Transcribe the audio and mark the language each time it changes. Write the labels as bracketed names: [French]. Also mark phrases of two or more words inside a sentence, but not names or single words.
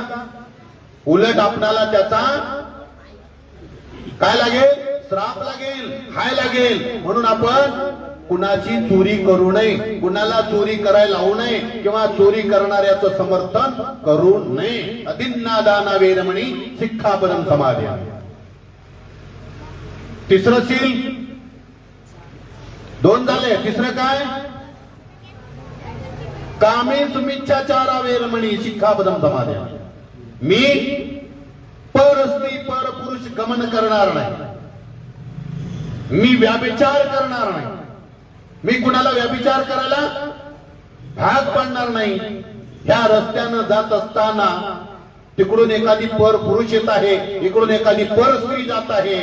[Marathi] उलट आपल्याला त्याचा काय लागेल? श्राप लागेल, हाय लागेल. म्हणून आपण कुणाची चोरी करू नये, कुणाला चोरी करायला लावू नये किंवा चोरी करणाऱ्याचं समर्थन करू नये. [Pali] अतिन्नादाना वेरमणी सिक्खापदं समादयामि. [Marathi] तिसरं सील. दोन झाले. तिसरं काय? [Pali] कामेषुमिच्छाचारा वेरमणी सिक्खापदं समादयामि. [Marathi] मी पर स्त्री पर पुरुष गमन करणार नाही. मी व्याभिचार करणार नाही. मी कुणाला व्याभिचार करायला भाग पाडणार नाही. ह्या रस्त्यानं जात असताना तिकडून एखादी पर पुरुष येत आहे, इकडून एखादी पर स्त्री जात आहे.